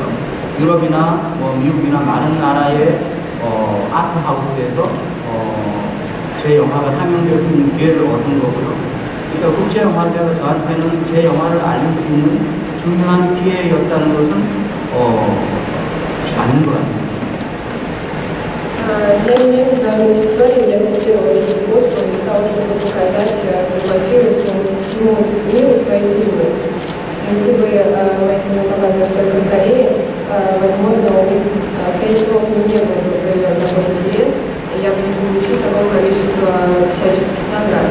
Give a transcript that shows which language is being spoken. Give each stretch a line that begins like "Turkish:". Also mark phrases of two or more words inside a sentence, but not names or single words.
Korean: 유럽이나 미국이나 많은 나라의 아트하우스에서 제 영화가 상영될 수 있는 기회를 얻은 거고요. 그러니까 국제영화제가 저한테는 제 영화를 알릴 수 있는 중요한 기회였다는 것은 맞는 것 같습니다.
Russian: Для меня международные фестивали я акцентирую очень способом для того, чтобы показать, продемонстрировать всему миру свои фильмы. Если бы мои фильмы показывались только в Корее, возможно, у них, скорее всего, к ним не был бы проявлен такой интерес, и я бы не получила такого количества всяческих наград.